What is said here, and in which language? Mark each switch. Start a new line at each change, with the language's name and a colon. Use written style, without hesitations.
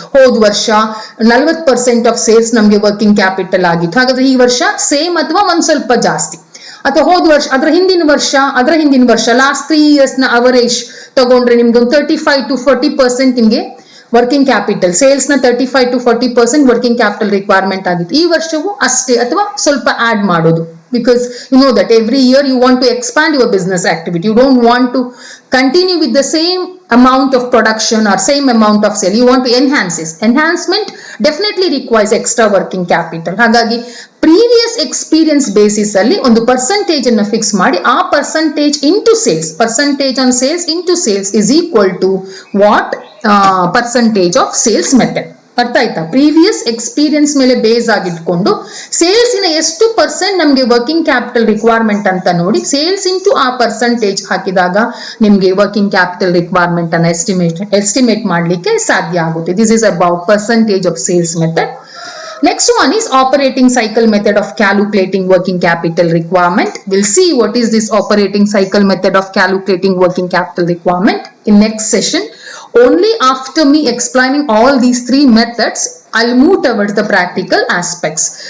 Kannada: ಹೋದ ವರ್ಷ 40% of sales ನಮ್ಗೆ ವರ್ಕಿಂಗ್ ಕ್ಯಾಪಿಟಲ್ ಆಗಿತ್ತು, ಹಾಗಾದ್ರೆ ಈ ವರ್ಷ ಸೇಮ್ ಅಥವಾ ಒಂದ್ ಸ್ವಲ್ಪ ಜಾಸ್ತಿ, ಅಥವಾ ಹೋದ ವರ್ಷ ಅದರ ಹಿಂದಿನ ವರ್ಷ ಲಾಸ್ಟ್ 3 years ನ ಅವರೇಜ್ ತಗೊಂಡ್ರೆ ನಿಮ್ಗೆ ಒಂದು 35 to 40% ನಿಮ್ಗೆ ವರ್ಕಿಂಗ್ ಕ್ಯಾಪಿಟಲ್, ಸೇಲ್ಸ್ ನ 35 to 40% ವರ್ಕಿಂಗ್ ಕ್ಯಾಪಿಟಲ್ ರಿಕ್ವೈರ್ಮೆಂಟ್ ಆಗಿತ್ತು. ಈ ವರ್ಷವೂ ಅಷ್ಟೇ ಅಥವಾ ಸ್ವಲ್ಪ ಆಡ್ ಮಾಡೋದು.
English: Because you know that every year you want to expand your business activity. You don't want to continue with the same amount of production or same amount of sale. You want to enhance this. Enhancement definitely requires extra working capital.
Kannada: ಹಾಗಾಗಿ previous experience basis ಅಲ್ಲಿ ಒಂದು percentage ಅನ್ನು fix ಮಾಡಿ, ಆ percentage into sales,
English: percentage on sales into sales is equal to what,
Kannada: percentage of sales method. ಅರ್ಥ ಆಯ್ತಾ? Previous experience ಮೇಲೆ base ಆಗಿಟ್ಕೊಂಡು ಸೇಲ್ಸಿನ ಎಷ್ಟು ಪರ್ಸೆಂಟ್ ನಮ್ಗೆ ವರ್ಕಿಂಗ್ ಕ್ಯಾಪಿಟಲ್ ರಿಕ್ವೈರ್ಮೆಂಟ್ ಅಂತ ನೋಡಿ, ಸೇಲ್ಸ್ ಇಂಟು ಆ ಪರ್ಸೆಂಟೇಜ್ ಹಾಕಿದಾಗ ನಿಮ್ಗೆ ವರ್ಕಿಂಗ್ ಕ್ಯಾಪಿಟಲ್ ರಿಕ್ವೈರ್ಮೆಂಟ್ ಅನ್ನ ಎಸ್ಟಿಮೇಟ್ ಮಾಡ್ಲಿಕ್ಕೆ ಸಾಧ್ಯ ಆಗುತ್ತೆ.
English: This is about percentage of sales method. Next one is operating cycle method of calculating working capital requirement. We'll see what is this operating cycle method of calculating working capital requirement in next session. Only after me explaining all these 3 methods, I'll move towards the practical aspects.